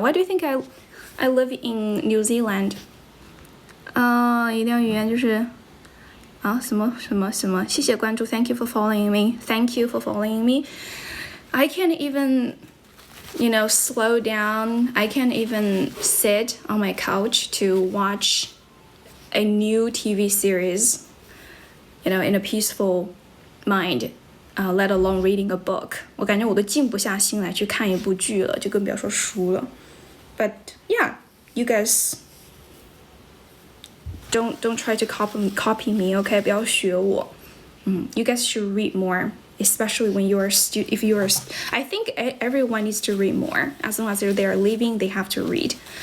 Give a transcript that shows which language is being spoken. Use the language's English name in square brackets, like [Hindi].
[English] Why do you think I live in New Zealand? [Chinese] 一定要语言就是什么谢谢关注 [English] Thank you for following me. Thank you for following me. I can't even, slow down. I can't even sit on my couch to watch a new TV series, in a peaceful mind, let alone reading a book. [Chinese] 我感觉我都静不下心来去看一部剧了，就更不要说书了。 [English] But yeah, you guys don't try to copy me, okay? [Chinese] 不要学我。 [English] You guys should read more, especially when if you are. I think everyone needs to read more. As long as they are living, they have to read.